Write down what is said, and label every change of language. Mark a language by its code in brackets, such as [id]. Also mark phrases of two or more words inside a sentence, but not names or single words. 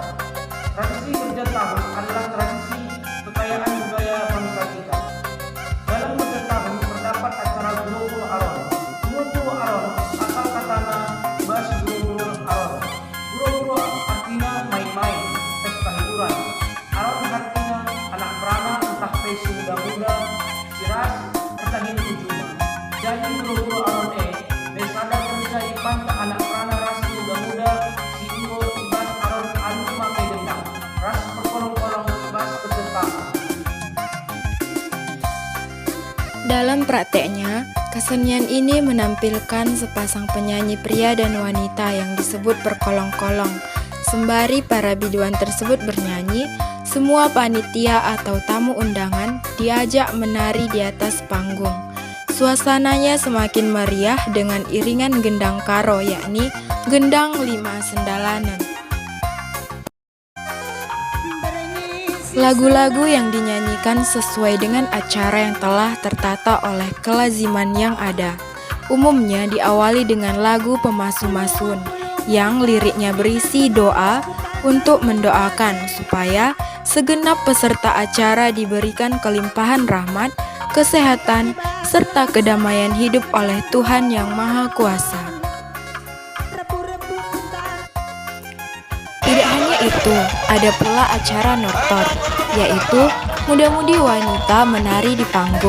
[id] Tradisi kerja tahun adalah tradisi kekayaan budaya bangsa kita. Dalam kerja tahun terdapat acara Guro-Guro Aron. Guro-Guro Aron asal katana bahasa Guro-Guro Aron. Guro-Guro artinya main-main, pesta hiburan. [btx] Aron artinya anak perana entah pesi muda-muda, siras, pertahin ujuma. Jadi Guro-Guro Aron besada kerja ipanta anak perana ras muda-muda, si Iwo ibas Aron anu makai gendang. Ras perkolong-kolong ibas ketetang. [id] Dalam prakteknya, kesenian ini menampilkan sepasang penyanyi pria dan wanita yang disebut berkolong-kolong. Sembari para biduan tersebut bernyanyi, semua panitia atau tamu undangan diajak menari di atas panggung. Suasananya semakin meriah dengan iringan gendang Karo, yakni gendang 5 sendalanan. Lagu-lagu yang dinyanyikan sesuai dengan acara yang telah tertata oleh kelaziman yang ada. Umumnya diawali dengan lagu pemasu-masun yang liriknya berisi doa untuk mendoakan supaya segenap peserta acara diberikan kelimpahan rahmat, kesehatan, serta kedamaian hidup oleh Tuhan Yang Maha Kuasa. Tidak hanya itu, ada pula acara nortor, yaitu muda-mudi wanita menari di panggung.